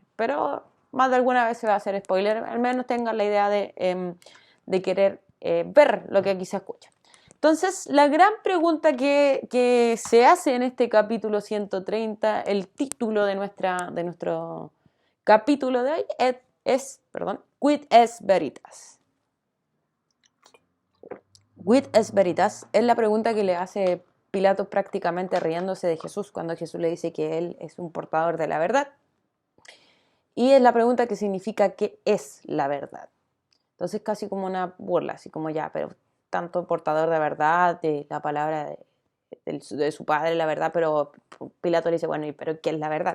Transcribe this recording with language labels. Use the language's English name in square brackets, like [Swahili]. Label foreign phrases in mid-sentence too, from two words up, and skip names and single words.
[Spanish] Pero más de alguna vez se va a hacer spoiler, al menos tengan la idea de querer ver lo que aquí se escucha. Entonces, la gran pregunta que se hace en este capítulo 130, el título de nuestro capítulo de hoy es [Latin] Quid est veritas? Quid est veritas [Spanish] es la pregunta que le hace Pilato prácticamente riéndose de Jesús cuando Jesús le dice que él es un portador de la verdad. Y es la pregunta que significa ¿qué es la verdad? Entonces casi como una burla, así como ya, pero tanto portador de verdad, de la palabra de su padre, la verdad, pero Pilato le dice, bueno, ¿pero qué es la verdad?